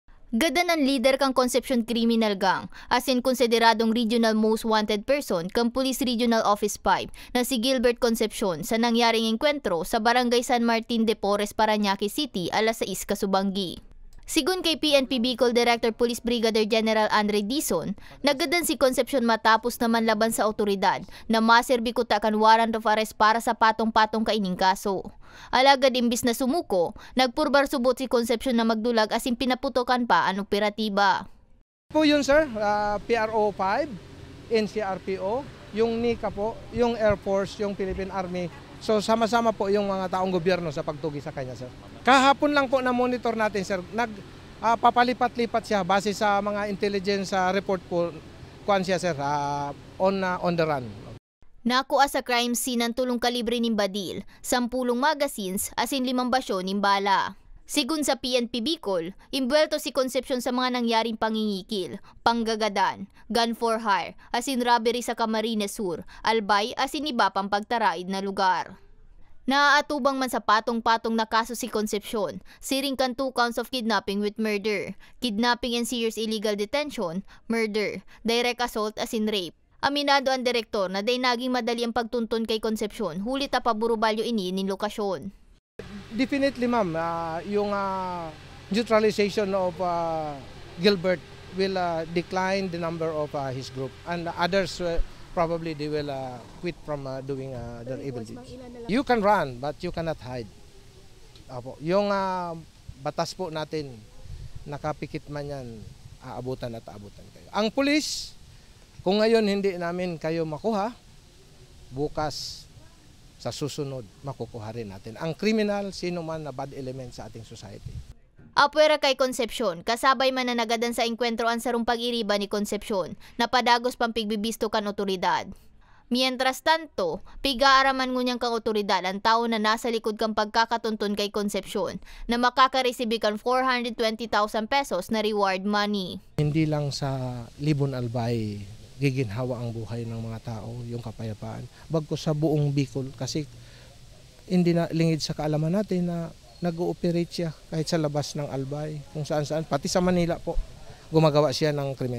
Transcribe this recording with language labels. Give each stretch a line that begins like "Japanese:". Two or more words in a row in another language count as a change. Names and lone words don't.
Bikol: Gada ng leader kang Concepcion Criminal Gang, as in konsideradong
English: regional most wanted person
Bikol: kang Police Regional Office 5 na si Gilbert Concepcion sa nangyaring engkwentro sa Barangay San Martin de Porres, Parañaque City, alas 6 Kasubanggi. Sigun kay PNP Bicol Director Police Brigadier General Andre Dizon, nagadan si Concepcion matapos naman laban sa otoridad na maserbi ko takan
English: warrant of arrest
Bikol: para sa patong-patong kaining kaso. Alagad imbis na sumuko, nagpurbar subot si Concepcion na magdulag asin pinaputokan pa ang operatiba.
Filipino: Po yun sir, PRO 5, NCRPO, yung NICA po, yung Air Force, yung Philippine Army. So sama-sama po yung mga taong gobyerno sa pagtugi sa kanya sir. Kahapon lang po na monitor natin sir, papalipat-lipat siya base sa mga
English: intelligence report
Filipino: po kuan siya sir,
English: on the run.
Bikol: Nakuha sa crime scene ng tulong kalibre ng Badil, 10 magazines asin 5 basyo ng bala. Sigun sa PNP Bicol, imbwelto si Concepcion sa mga nangyaring pangingikil, panggagadan,
English: gun for hire,
Bikol: asin robbery sa Camarines Sur, Albay asin iba pang pagtaraid na lugar. Naaatubang man sa patong-patong na kaso si Concepcion, siring kan
English: 2 counts of kidnapping with murder, kidnapping and serious illegal detention, murder, direct assault
Bikol: asin rape. Aminado ang direktor na day naging madali ang pagtuntun kay Concepcion, huli ta paburubalyo ini nin lokasyon.
English: Definitely ma'am, yung neutralization of Gilbert will decline the number of his group, and others probably they will quit from doing their evil deeds. You can run but you cannot hide.
Filipino: Yung batas po natin, nakapikit man yan, aabutan at aabutan kayo. Ang pulis, kung ngayon hindi namin kayo makuha, bukas sa susunod makukuha rin natin. Ang criminal, sino man na bad element sa ating society.
Bikol: Apwera kay Concepcion, kasabay man na nagadan sa engkwentro ang sarong pag-iriba ni Concepcion, na padagos pang pigbibisto kan otoridad. Mientras tanto, pigaaraman ngunyang kang otoridad ang tao na nasa likod kang pagkakatuntun kay Concepcion na makakareceive kan 420,000 pesos na
English: reward money.
Filipino: Hindi lang sa Libon Albay giginhawa ang buhay ng mga tao, yung kapayapaan. Bagkus sa buong Bicol kasi hindi na lingid sa kaalaman natin na nag-ooperate siya kahit sa labas ng Albay, kung saan-saan, pati sa Manila po, gumagawa siya ng krimen.